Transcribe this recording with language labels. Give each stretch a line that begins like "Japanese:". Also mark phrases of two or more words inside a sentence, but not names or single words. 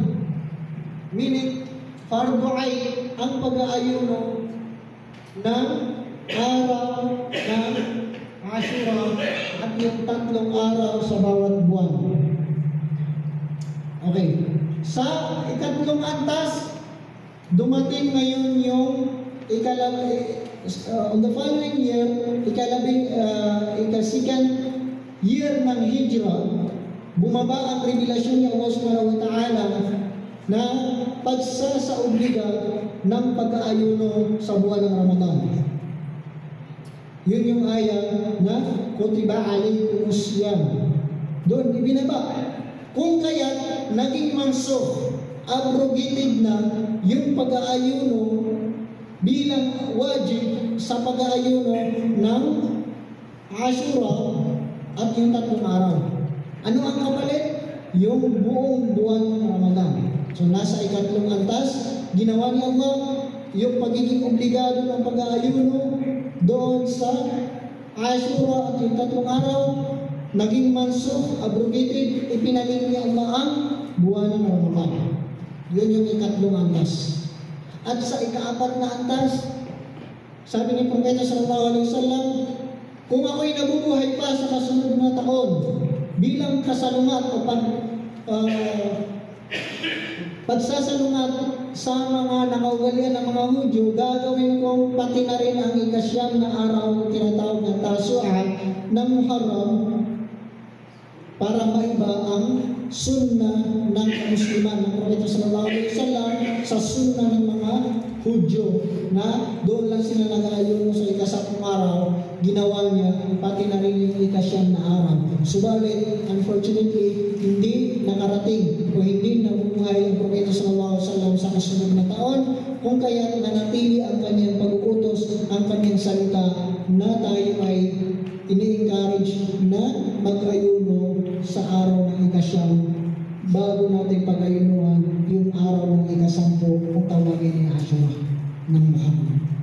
Filipino: Meaning,
Arabic: فرض عين
Filipino: ang pag-aayuno ng araw ng Ashura at yung 3 araw sa bawat buwan. Okay. Sa ikatlong antas, dumating ngayon yung
English: on the following year,
Filipino: ika-
English: second year
Filipino: ng Hijra, bumaba ang revelasyon ni Allah
Arabic: سبحانه وتعالى
Filipino: na pagsasaobliga ng pag-aayuno sa buwan ng Ramadan. Yun yung ayah na
Arabic: كتب عليكم الصيام.
Filipino: Doon ibinaba. Kung kaya naging mansukh, abrogated na yung pag-aayuno bilang wajib sa pag-aayuno ng Ashura at yung 3 araw. Ano ang kapalit? Yung buong buwan ng Ramadan. So nasa ikatlong antas, ginawa ni Allah yung pagiging obligado ng pag-aayuno doon sa Ashura at yung 3 araw, naging mansukh, abrogated, ipinaling ni Allah ang buwan ng Ramadan. Yun yung ikatlong antas. At sa ika-4 na antas, sabi ni Propeta
Arabic: صلى الله عليه وسلم,
Filipino: kung ako'y nabubuhay pa sa kasunod na taon bilang kasalungat o pagsasalungat sa mga nakaugalian ng mga Hudyo, gagawin kong pati na rin ang ika-9 na araw tinatawag na Tasu'a ng Muharram para maiba ang sunnah ng Musliman ng Propeta
Arabic: صلى الله عليه وسلم
Filipino: sa sunnah ng mga Hudyo na doon lang sila nag-aayuno sa ika-10 araw, ginawa niya dati na rin yung ikasyam na araw. Subalit, unfortunately, hindi nakarating o hindi nabubuhay ang Propeta
Arabic: صلى الله عليه وسلم
Filipino: sa kasunod na taon, kung kaya nanatili ang kanyang pag-uutos, ang kanyang salita na tayo ay ini-encourage na mag-ayuno sa araw ng ikasyam bago natin pag-ayunuan yung araw ng ikasampu kung tawagin ni Ashura ng Muhammad.